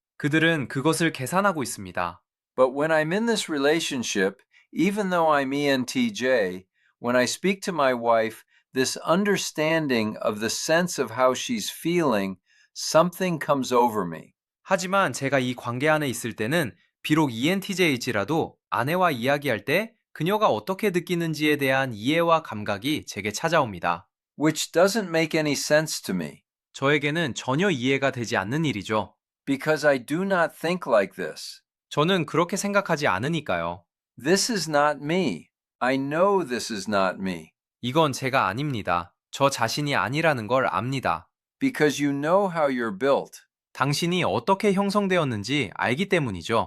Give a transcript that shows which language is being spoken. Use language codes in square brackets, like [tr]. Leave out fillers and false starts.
[ko] 그들은 그것을 계산하고 있습니다. [en] But when I'm in this relationship, even though I'm ENTJ, when I speak to my wife, this understanding of the sense of how she's feeling, something comes over me. [ko] 하지만 제가 이 관계 안에 있을 때는 비록 ENTJ일지라도 아내와 이야기할 때 그녀가 어떻게 느끼는지에 대한 이해와 감각이 제게 찾아옵니다. [en] Which doesn't make any sense to me, [ko] 저에게는 전혀 이해가 되지 않는 일이죠. [en] because I do not think like this. [ko] 저는 그렇게 생각하지 않으니까요. [en] This is not me. I know this is not me. [ko] 이건 제가 아닙니다. 저 자신이 아니라는 걸 압니다. [en] Because you know how you're built. [ko] 당신이 어떻게 형성되었는지 알기 때문이죠.